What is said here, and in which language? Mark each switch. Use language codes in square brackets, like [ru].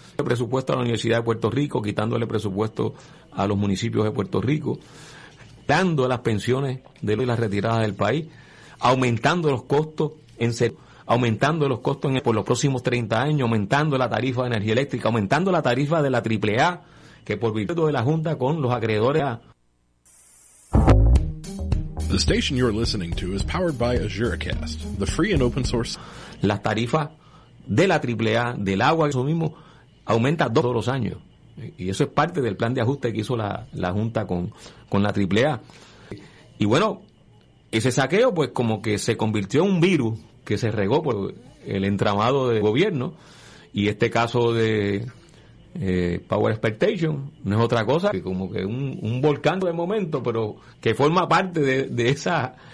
[es] El presupuesto a la Universidad de Puerto Rico, quitándole presupuesto a los municipios de Puerto Rico, dando las pensiones de las retiradas del país, aumentando los costos en serio. Aumentando los costos por los próximos 30 años, aumentando la tarifa de energía eléctrica, aumentando la tarifa de la AAA, que por virtud de la Junta con los acreedores. [en] The station you're listening to is powered by AzureCast, the free and open source. [es] Las tarifas de la AAA, del agua, eso mismo, aumenta todos los años. Y eso es parte del plan de ajuste que hizo la Junta con la AAA. Y bueno, ese saqueo, pues como que se convirtió en un virus que se regó por el entramado de gobierno, y este caso de Power Expectation no es otra cosa que como que un volcán de momento, pero que forma parte de esa